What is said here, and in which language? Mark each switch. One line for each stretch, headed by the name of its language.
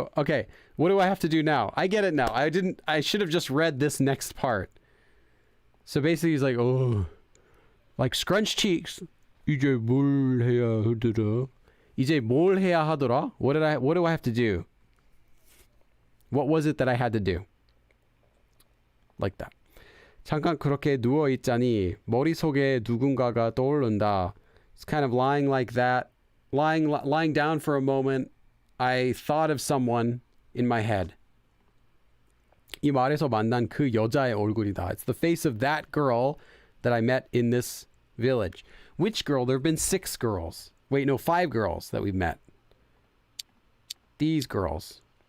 English: Okay, what do I have to do now? I get it now. I should have just read this next part. So basically he's like, oh, like scrunched cheeks.
Korean: 이제 뭘 해야 하더라? 이제 뭘 해야 하더라?
English: What do I have to do? What was it that I had to do? Like that.
Korean: 잠깐 그렇게 누워 있자니 머릿속에 누군가가 떠오른다.
English: It's kind of lying like that. Lying down for a moment. I thought of someone in my head.
Korean: 이 말에서 만난 그 여자의 얼굴이다.
English: It's the face of that girl that I met in this village. Which girl? There have been 6 girls. Wait, no, 5 girls that we've met. These girls.